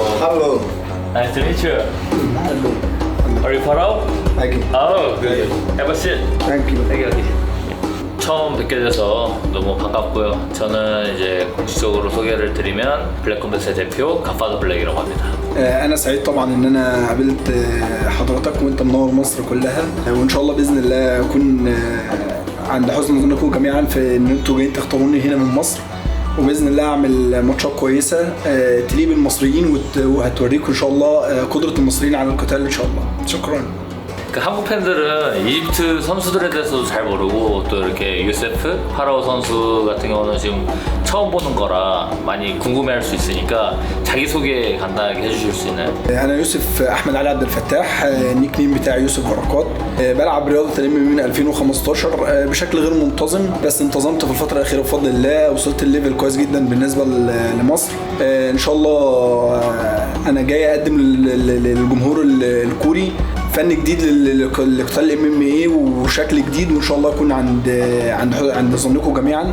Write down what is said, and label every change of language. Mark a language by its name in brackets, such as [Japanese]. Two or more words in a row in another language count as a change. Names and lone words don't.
[English] Hello. Nice to meet you. Hello. Are you Farao? Thank you. Oh, good. Have a seat. Thank you. [Korean] 여기. 처음 뵙게 돼서 너무 반갑고요. 저는 이제 공식적으로 소개를 드리면 블랙컴뱃의 대표 가파더 블랙이라고 합니다. [Arabic] أنا سعيد طبعا إن أنا قابلت حضرتك وأنت منور مصر كلها وإن شاء الله بإذن الله أكون عند حسن ظنكم جميعا في إن أنتوا جايين تختاروني هنا من مصر وبإذن الله أعمل ماتشات كويسة تليق بالمصريين وهتوريكم إن شاء الله قدرة المصريين على القتال إن شاء الله. شكرا. [Korean] 그 한국 팬들은 이집트 선수들에 대해서도 잘 모르고 또 이렇게 유세프 파라오 선수 같은 경우는 지금 처음 보는 거라 많이 궁금해할 수 있으니까 자기소개 간단하게 해주실 수 있나요? [Arabic] أنا يوسف أحمد علي عبد الفتاح [English] nickname [Arabic] بتاعي يوسف بركات بلعب رياضة الام من 2015 بشكل غير منتظم بس انتظمت في الفترة الأخيرة بفضل الله وصلت الليفل كويس جدا بالنسبة لمصر إن شاء الله أنا جاي أقدم للجمهور الكوري فن جديد لقتال الام ام اي وشكل جديد وان شاء الله يكون عند ظنكم جميعا.